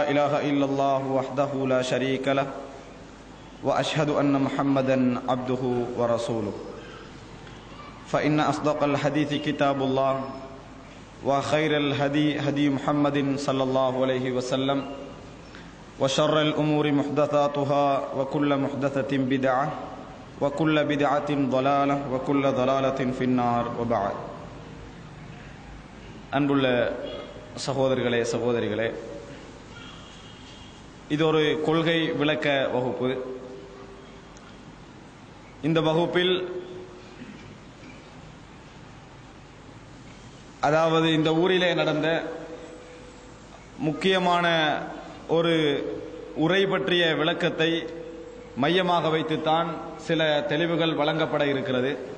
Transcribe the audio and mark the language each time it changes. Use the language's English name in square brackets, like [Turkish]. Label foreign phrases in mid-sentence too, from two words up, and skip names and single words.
[Arabic] إله إلا الله وحده لا شريك له وأشهد أن محمدا عبده ورسوله فإن أصدق الحديث كتاب الله وخير الهدي هدي محمد صلى الله عليه وسلم وشر الأمور محدثاتها وكل محدثة بدعة وكل بدعة ضلالة وكل ضلالة في النار وبعد. [Tamil] அன்புள்ள சகோதரர்களே சகோதரிகளே, இது ஒரு கொள்கை விளக்க வகுப்பு. இந்த வகுப்பில் அதாவது இந்த ஊரிலே நடந்த முக்கியமான ஒரு உரை பற்றிய விளக்கத்தை மையமாக வைத்துத்தான் சில தெளிவுகள் வழங்கப்பட இருக்கிறது.